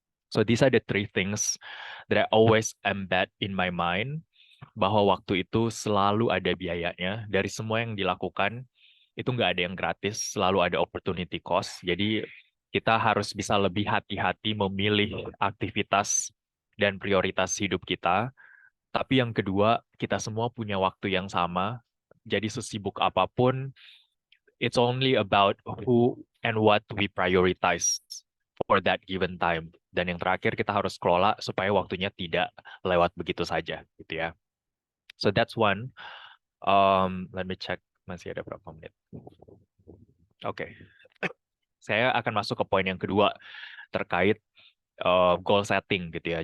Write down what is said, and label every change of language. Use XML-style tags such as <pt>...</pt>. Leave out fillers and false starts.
<en>So these are the three things that I always embed in my mind,</en> <id>bahwa waktu itu selalu ada biayanya. Dari semua yang dilakukan, itu nggak ada yang gratis, selalu ada opportunity cost. Jadi kita harus bisa lebih hati-hati memilih aktivitas dan prioritas hidup kita. Tapi yang kedua, kita semua punya waktu yang sama. Jadi sesibuk apapun,</id> <en>it's only about who and what we prioritize for that given time.</en> <id>Dan yang terakhir, kita harus kelola supaya waktunya tidak lewat begitu saja, gitu ya.</id> <en>So that's one. Let me check,</en> <id>masih ada berapa menit.</id> <en>Oke.</en> <id>Saya akan masuk ke poin yang kedua terkait goal setting gitu ya.</id>